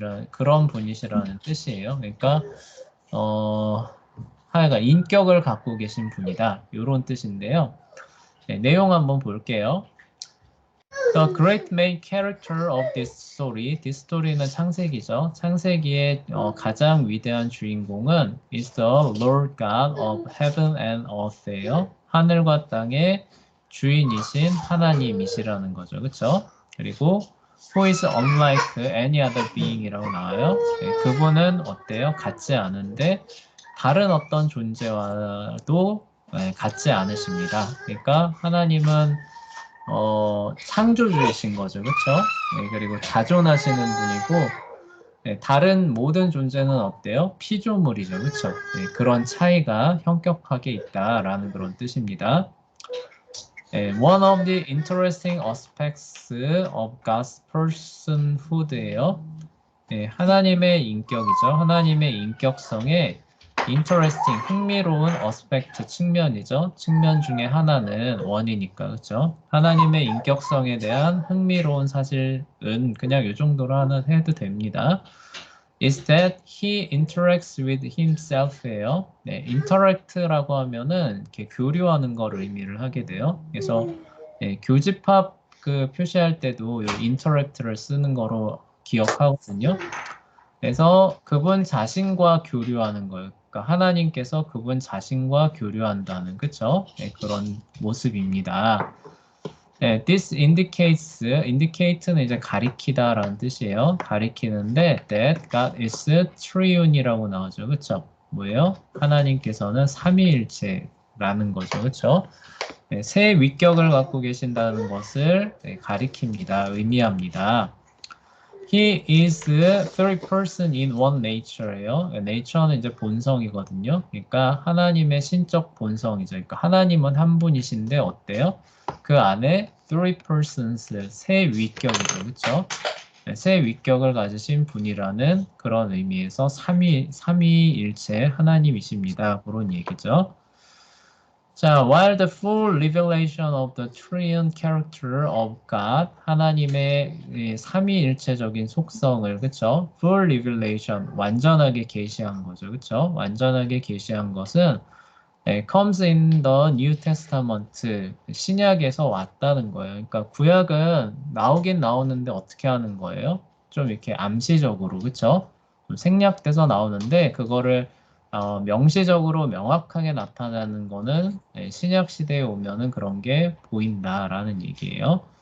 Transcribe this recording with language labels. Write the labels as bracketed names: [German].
[Korean] 그런 분이시라는 뜻이에요. 그러니까 하여가 인격을 갖고 계신 분이다. 이런 뜻인데요. 내용 한번 볼게요. [English] The great main character of this story. [Korean] This story는 창세기죠. 창세기의 가장 위대한 주인공은 [English] is the Lord God of heaven and earth예요. [Korean] 하늘과 땅의 주인이신 하나님이시라는 거죠. 그렇죠? 그리고 [English] who is unlike any other being이라고 [Korean] 나와요. 그분은 어때요? 같지 않은데 다른 어떤 존재와도 같지 않으십니다. 그러니까 하나님은 창조주이신 거죠. 그렇죠? 그리고 자존하시는 분이고 다른 모든 존재는 어때요? 피조물이죠. 그렇죠? 그런 차이가 현격하게 있다라는 그런 뜻입니다. [English] One of the interesting aspects of God's personhood예요. [Korean] 하나님의 인격이죠. 하나님의 인격성에 interesting, 흥미로운 aspect 측면이죠. 측면 중에 하나는 원이니까 그렇죠. 하나님의 인격성에 대한 흥미로운 사실은 그냥 이 정도로 하나 해도 됩니다. [English] Is that he interacts with himself예요. [Korean] interact라고 하면은 이렇게 교류하는 걸 의미를 하게 돼요. 그래서 교집합 그 표시할 때도 이 interact를 쓰는 거로 기억하거든요. 그래서 그분 자신과 교류하는 거예요. 그러니까 하나님께서 그분 자신과 교류한다는, 그쵸? 네, 그런 모습입니다. 네, this indicate는 이제 가리키다라는 뜻이에요. 가리키는데 [English] that God is triune이라고 [Korean] 나오죠. 그쵸? 뭐예요? 하나님께서는 삼위일체라는 거죠. 그쵸? 네, 세 위격을 갖고 계신다는 것을 네, 가리킵니다. 의미합니다. [English] He is three person in one nature예요. [Korean] nature는 이제 본성이거든요. 그러니까 하나님의 신적 본성이죠. 그러니까 하나님은 한 분이신데 어때요? 그 안에 three persons, 세 위격이죠. 그렇죠? 세 위격을 가지신 분이라는 그런 의미에서 삼위일체 하나님이십니다. 그런 얘기죠. [English] 자, while the full revelation of the triune character of God, [Korean] 하나님의 이 삼위일체적인 속성을, 그쵸? full revelation, 완전하게 계시한 거죠, 그쵸? 완전하게 계시한 것은 [English] comes in the New Testament, [Korean] 신약에서 왔다는 거예요. 그러니까 구약은 나오긴 나오는데 어떻게 하는 거예요? 좀 이렇게 암시적으로, 그쵸? 좀 생략돼서 나오는데 그거를 명시적으로 명확하게 나타나는 거는 신약 시대에 오면은 그런 게 보인다라는 얘기예요.